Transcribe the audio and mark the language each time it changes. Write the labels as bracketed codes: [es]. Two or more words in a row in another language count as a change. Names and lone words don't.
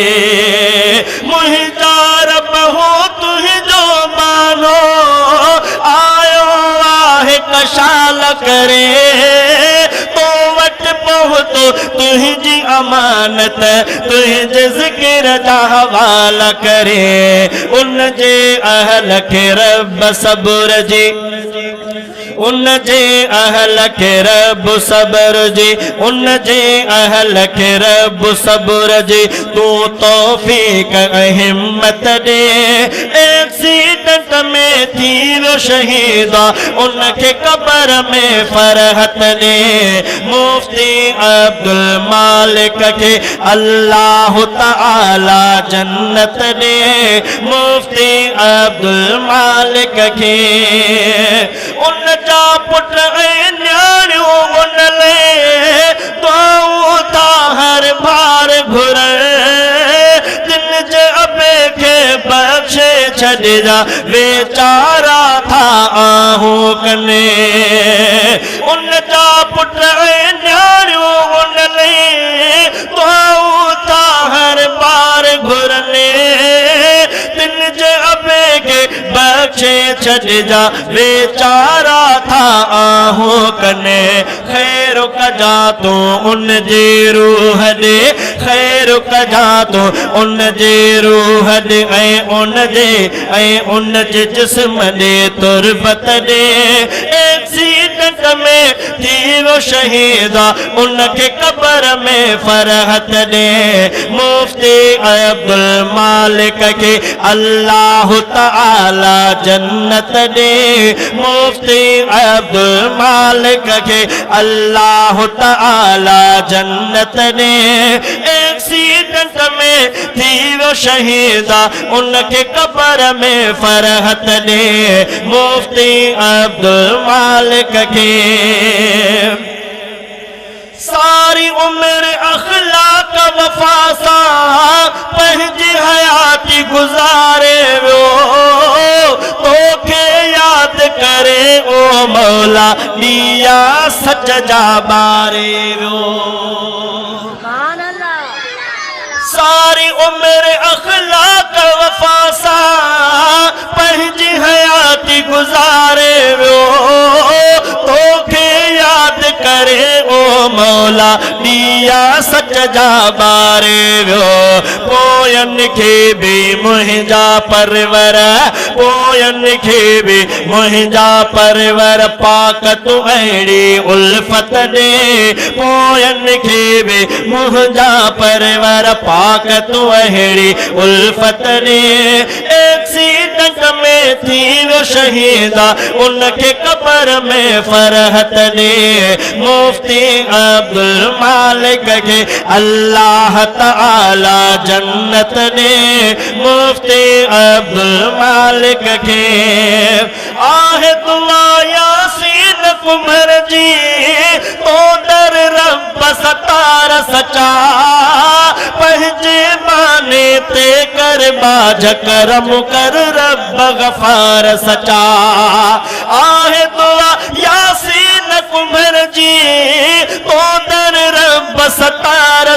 [sd] मुहिजार बहु तुह जो बानो आयो आहे कशाल करे, तो वट पहुतो तुझी अमानत तुझे जिक्र जा हवाला करे। उन जे अहल के रब सब्र जी, उन जे अहल के रब सब्र जी, उन जे अहल के रब सब्र जी, तू तौफीक हिम्मत दे, [hi] एक्सीडेंट में थी वो शहीदा, उनके कब्र में फरहत दे मुफ्ती अब्दुल मालिक के अल्लाह ताला जन्नत दे मुफ्ती अब्दुल मालिक के। [sd] उन जा पुट न्याणियों उन ले दुआऊं था हर बार घुरे, दिन जे अबे के बख्शे छॾे जा बेचारा था आहूं कने। उन जा पुट न्याणियों उन ले दुआऊं था हर बार घुरने, दिन जे अबे के बख्शे छॾे जा बेचारा था आहूं कने। खैर कजा तो उन जी रूह दे, खैर कजा तो उन जी रूह दे, ऐं उन जे जिस्म दे तुरबत दे, [hi] एक्सीडेंट में थी वो शहीदा, उनके कब्र में फरहत दे मुफ्ती अब्दुल मालिक के अल्लाह ताला जन्नत दे मुफ्ती अब्दुल मालिक के अल्लाह ताला जन्नत दे। एक्सीडेंट में थी वो शहीदा, उनके कब्र में फरहत दे मुफ्ती अब्दुल मालिक के। [sd] सारी उम्र अखलाक वफा सा पंहिंजी हयाती गुज़ारे वियो, तोखे याद करे ओ मौला दिया सच जा बारे वियो। सारी उम्र अखलाक वफा सा पंहिंजी हयाती गुज़ारे वियो, तोखे याद करे ओ मौला दिया सच जा बारे वियो। पोयन खे भी मुंहिंजा परवर, पोयन खे भी मुंहिंजा परवर, पाक तू अहिड़ी उल्फत दे, पोयन खे भी मुंहिंजा परवर, पाक तू अहिड़ी उल्फत दे। [hi] एक्सीडेंट एक्सीडेंट में थी वो शहीदा, उनके कब्र में फरहत ने मुफ्ती अब्दुल मालिक के अल्लाह ताला जन्नत ने मुफ्ती अब्दुल मालिक के [sd] आहे दुआ यासीन कुमर जी तो दर [hi] रब सतार सचा पंहिंजे माने ते कर बाज करम कर रब गफार सचा आहे दुआ यासीन कुमर जी तो दर रब सतार